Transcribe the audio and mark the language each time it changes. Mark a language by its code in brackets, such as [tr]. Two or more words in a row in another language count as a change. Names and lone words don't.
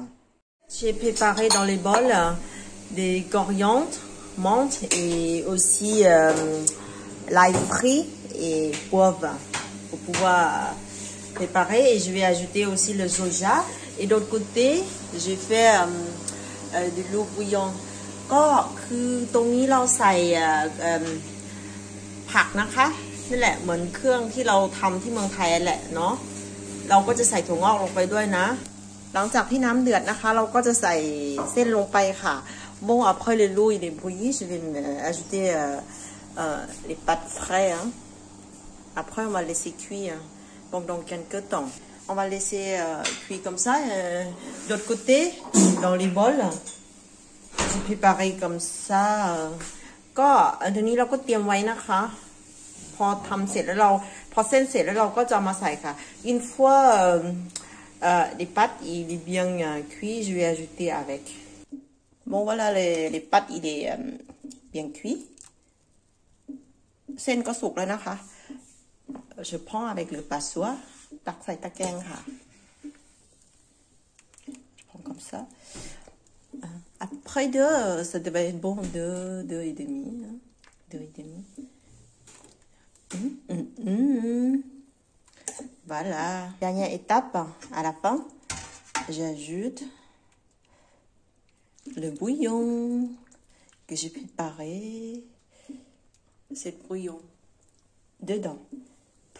[fr] J'ai préparé dans les bols des coriandres, menthe et aussi l'ail frit et poivre pour pouvoir préparer. Et je vais ajouter aussi le soja. Et d'autre côté, j'ai fait de l'eau bouillante. [th] ก็คือตรงนี้เราใส่ผักนะคะนี่แหละเหมือนเครื่องที่เราทำที่เมืองไทยแหละเนาะเราก็จะใส่ถั่วงอกลงไปด้วยนะหลังจากที่น้ำเดือดนะคะเราก็จะใส่เส้นลงไปค่ะ [fr] Bon après le l'eau il est bouilli je vais ajouter les pâtes fraîches, hein. Après on va laisser cuire pendant quelques temps. On va laisser cuire comme ça. D'autre côté dans les bols j'ai préparé comme ça. [th] ก็อันนี้เราก็เตรียมไว้นะคะพอทำเสร็จแล้วเราพอเส้นเสร็จแล้วเราก็จะมาใส่ค่ะ [fr] Une fois les pâtes il est bien cuit je vais ajouter avec. Bon voilà les pâtes il est bien cuit. [th] เส้นก็สุกแล้วนะคะ [fr] je prends avec le passoire [th] ตักใส่ตะแกรงค่ะ [fr] je prends comme ça après 2 ça devait être bon 2 et demi 2 et demi voilà dernière étape à la fin j'ajoute le bouillon que j'ai préparé c'est le bouillon dedans poilu.